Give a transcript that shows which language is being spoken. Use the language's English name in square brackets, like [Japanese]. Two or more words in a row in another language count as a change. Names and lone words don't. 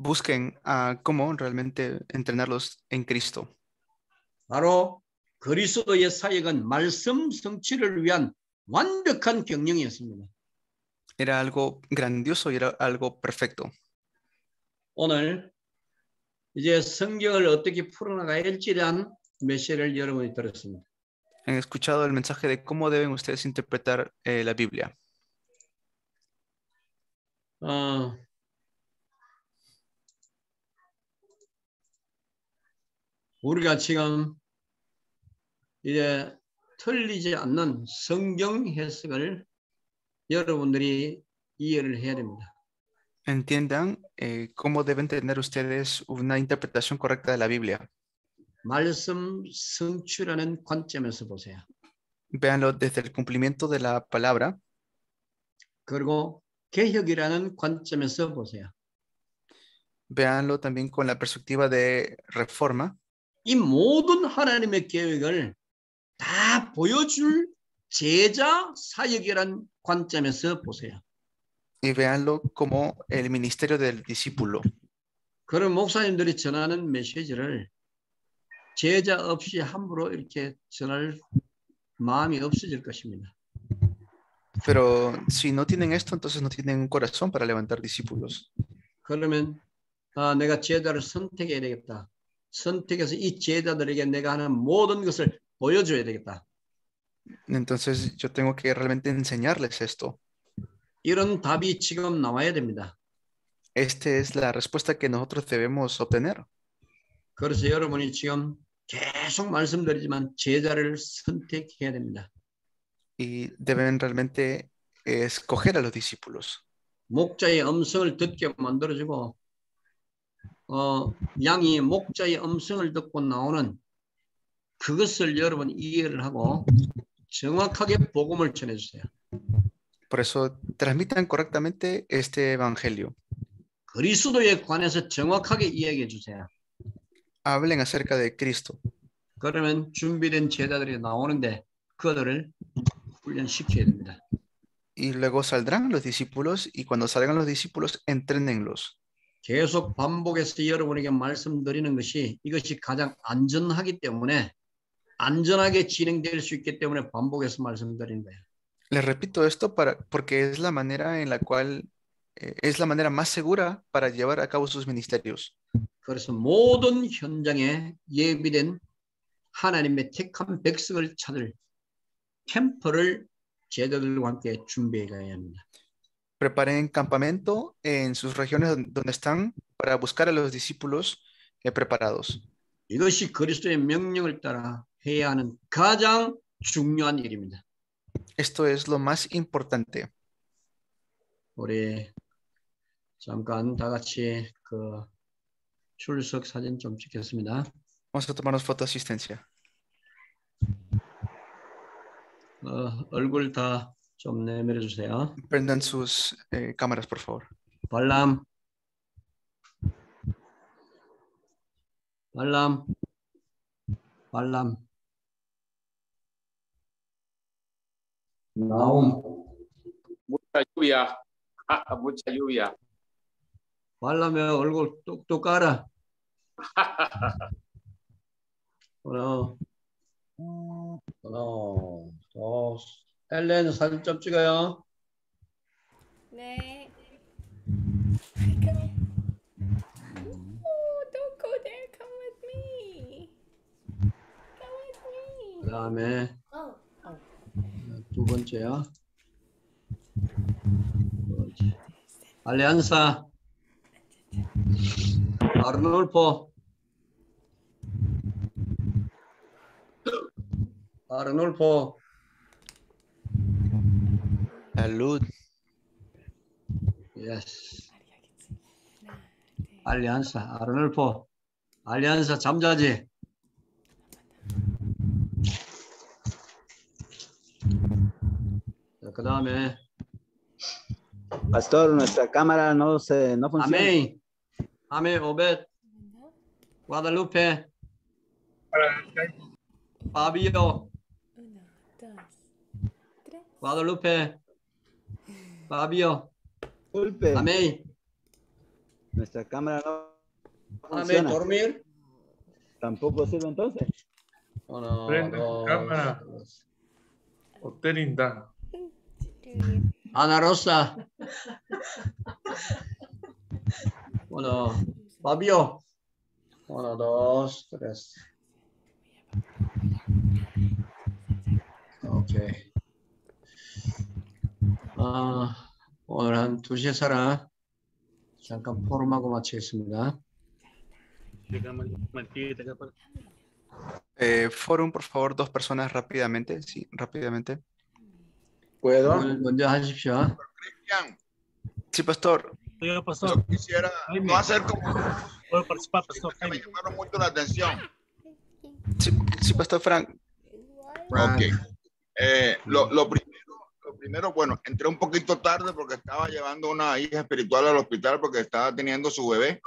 [Spanish] busquen cómo realmente entrenarlos en Cristo. [Korean] 바로 그리스도의 사역은 말씀 성취를 위한 완벽한 경영이었습니다. [Spanish] Era algo grandioso y era algo perfecto. [Korean] 오늘 이제 성경을 어떻게 풀어나가야 할지에 대한 메시지를 여러분이 들었습니다. [Spanish] Han escuchado el mensaje de cómo deben ustedes interpretar la Biblia. [Korean] 우리가 지금 이제 틀리지 않는 성경 해석을 여러분들이 이해를 해야 됩니다. [Spanish] Entiendan cómo deben tener ustedes una interpretación correcta de la Biblia. [Korean] 말씀 성취라는 관점에서 보세요. [Spanish] Véanlo desde el cumplimiento de la palabra. [Korean] 그리고 개혁이라는 관점에서 보세요. [Spanish] Véanlo también con la perspectiva de reforma. [Korean] 이 모든 하나님의 계획을 다 보여줄 제자 사역이라는 관점에서 보세요. [Spanish] Y véanlo como el ministerio del discípulo. [Korean] 그런 목사님들이 전하는 메시지를 제자 없이 함부로 이렇게 전할 마음이 없어질 것입니다. [Spanish] Pero si no tienen esto, entonces no tienen un corazón para levantar discípulos. [Korean] 그러면 내가 제자를 선택해야 되겠다. 선택해서 이 제자들에게 내가 하는 모든 것을 보여줘야 되겠다. [Spanish] Entonces yo tengo que realmente enseñarles esto. [Korean] 이런 답이 지금 나와야 됩니다. [Spanish] Esta es la respuesta que nosotros debemos obtener. [Korean] 그래서 여러분이 지금 계속 말씀드리지만 제자를 선택해야 됩니다. [Spanish] Y deben realmente escoger a los discípulos. [Korean] 목자의 음성을 듣게 만들어주고 양이 목자의 음성을 듣고 나오는 그것을 여러분 이해를 하고 정확하게 복음을 전해주세요. [Spanish] Por eso transmitan correctamente este evangelio. [Korean] 그리스도에 관해서 정확하게 이야기해 주세요. [Spanish] Hablen acerca de Cristo. [Korean] 그러면 준비된 제자들이 나오는데 그들을 훈련시켜야 됩니다. [Spanish] Y luego saldrán los discípulos y cuando salgan los discípulos, entrénenlos. [Korean] 계속 반복해서 여러분에게 말씀드리는 것이 이것이 가장 안전하기 때문에 안전하게 진행될 수 있기 때문에 반복해서 말씀드리는 거예요. [Spanish] Les repito esto porque es la manera en la cual es la manera más segura para llevar a cabo sus ministerios. [Korean] 그래서 모든 현장에 예비된 하나님의 택한 백성을 찾을 캠프를 제자들과 함께 준비해 가야 합니다. [Spanish] Preparen campamento en sus regiones donde están para buscar a los discípulos preparados. [Korean] 이것이 그리스도의 명령을 따라 해야 하는 가장 중요한 일입니다. [Spanish] Esto es lo más importante. [Korean] 우리 잠깐 다 같이 그 출석 사진 좀 찍겠습니다. [Spanish] Vamos a tomarnos foto asistencia. [Korean] 얼굴 다 좀 내밀어 주세요. [Spanish] Prendan sus cámaras, por favor. [Korean] 발람. 나옴. [Spanish] Mucha lluvia. Mucha lluvia. [Korean] 발람의 얼굴 뚝뚝 깔아. 하나, 헬렌 사진 좀 찍어요. 네. [English] Come here. Oh, don't go there. Come with me. Come with me. [Korean] 그다음에 두 번째야. 알리안사. 아르놀포. [Spanish] Salud. [Korean] Yes. 알리안사, 아르놀포. 알리안사 잠자지. 그 다음에 [Spanish] Pastor, nuestra cámara no funciona. Amén, Obed, Guadalupe, Fabio, Guadalupe, Fabio, Disculpe. Amén. Nuestra cámara no Amén, funciona. dormir. Tampoco sirve entonces. Uno, Prende tu dos, cámara. tres. Oterinda. Ana Rosa. Uno, Fabio. Uno, dos, tres. [Korean] 오케이. 오늘 한 2시에 살아. 잠깐 포럼하고 마치겠습니다. [Spanish] Forum, por favor, 2 personas rápidamente. Sí, rápidamente. ¿Puedo? [Korean] 먼저 하십시오. [Spanish] Cristian, Sí, pastor. Yo, pastor. yo quisiera no hacer como Puedo participar, pastor. que me llamaron mucho la atención. Sí, sí, pastor Frank. Ok. Lo primero, bueno, entré un poquito tarde porque estaba llevando una hija espiritual al hospital porque estaba teniendo su bebé.